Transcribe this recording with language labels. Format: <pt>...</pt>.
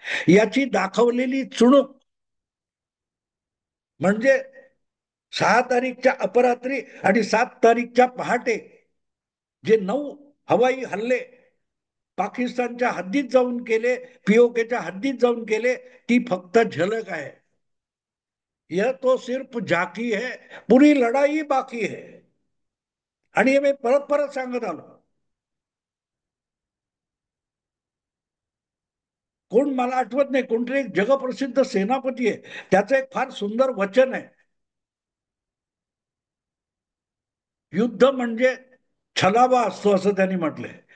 <mr>याची दाखवलेली चुणूक म्हणजे 6 तारीखच्या अपरात्री आणि 7 तारीखच्या पहाटे जे 9 हवाई हल्ले पाकिस्तानच्या हद्दीत जाऊन केले, पीओकेच्या हद्दीत जाऊन केले, ती फक्त झलक आहे.</mr> <hi>यह तो सिर्फ झाकी है, पुरी लढाई बाकी है.</hi> <mr>आणि हे मी परत परत सांगत आलो. कोण मला आठवत नाही, कोणतरी एक जगप्रसिद्ध सेनापती आहे, त्याचं एक फार सुंदर वचन आहे, युद्ध म्हणजे छलावा असतो असं त्यांनी म्हटलंय.</mr>